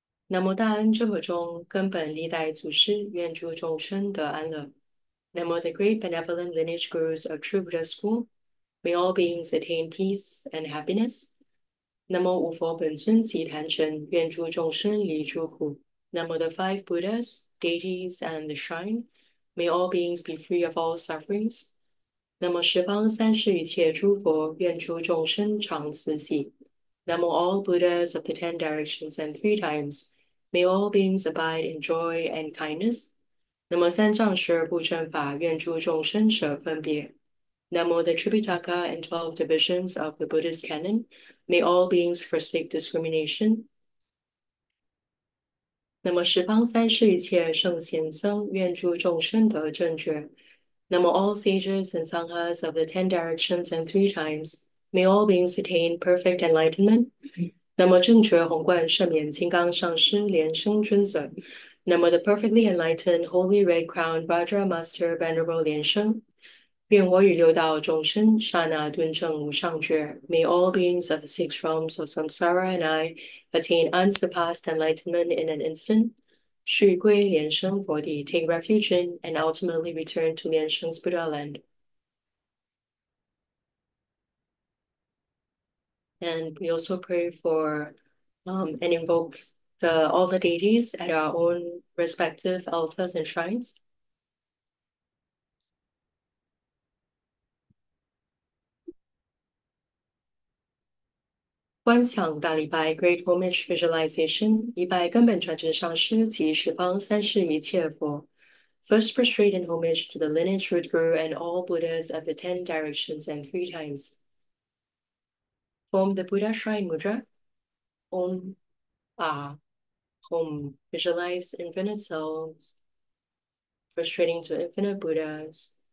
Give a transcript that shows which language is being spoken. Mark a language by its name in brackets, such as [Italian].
[Chinese] Namo 大恩真佛中根本历代祖师愿诸众生得安乐。 [English] Namo the great benevolent lineage gurus of True Buddha School. May all beings attain peace and happiness. [Chinese] Namo 五佛本尊及坛神愿诸众生离诸苦。 [English] Namo the 5 Buddhas, deities, and the shrine. May all beings be free of all sufferings. [Chinese] Namo 十方三世一切诸佛愿诸众生常慈喜。 [English] Namo all Buddhas of the 10 directions and 3 times. May all beings abide in joy and kindness. [Chinese] Namo 三藏十二部正法愿诸众生舍分别。 [English] Namo the Tripitaka and 12 divisions of the Buddhist canon. May all beings forsake discrimination. [Chinese] 那么十方三世一切圣贤僧愿助众生得正觉。 [English] 那么 all sages and sanghas of the 10 directions and 3 times, may all beings attain perfect enlightenment. [Chinese] 那么正觉宏观圣免金刚上师莲生尊者。 [English] 那么 the perfectly enlightened holy red crowned Vajra Master Venerable Lian Sheng. [Chinese] 愿我与六道众生刹那顿证无上觉。 [English] May all beings of the 6 realms of samsara and I attain unsurpassed enlightenment in an instant. 续归莲生佛地 take refuge in and ultimately return to Lian Sheng's Buddha land. And we also pray for and invoke all the deities at our own respective altars and shrines. [Chinese] 观想大礼拜 Great Homage Visualization 礼拜根本传承上师及十方三世一切佛。 [English] First prostrate in homage to the lineage root guru and all Buddhas of the 10 directions and 3 times. Form the Buddha Shrine Mudra. Om Ah Hom. Visualize infinite selves, prostrating to infinite Buddhas.